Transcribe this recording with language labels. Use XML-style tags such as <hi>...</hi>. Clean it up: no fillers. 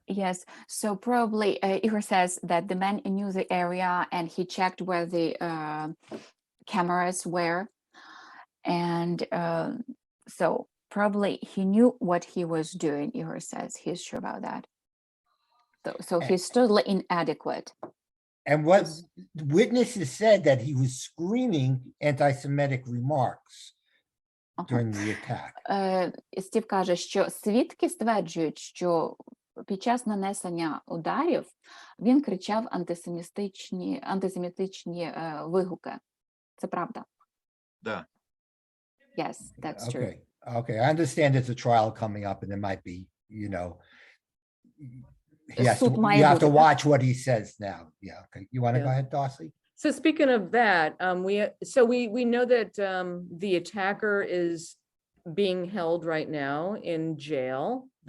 <en>Yes, so probably Igor says that the man knew the area and he checked where the cameras were, and so probably he knew what he was doing. Igor says he's sure about that. So he's totally inadequate. And what witnesses said that he was screaming anti-Semitic remarks during the attack.</en> <uk>Стів каже, що свідки стверджують, що під час нанесення ударів він кричав антисемітичні вигуки. Це правда?</uk> <ru>Да.</ru> <en>Yes, that's true. Okay, I understand there's a trial coming up and it might be, you have to watch what he says now. Yeah, okay. You want to go ahead, Darcy? So speaking of that, we know that the attacker is being held right now in jail.</en>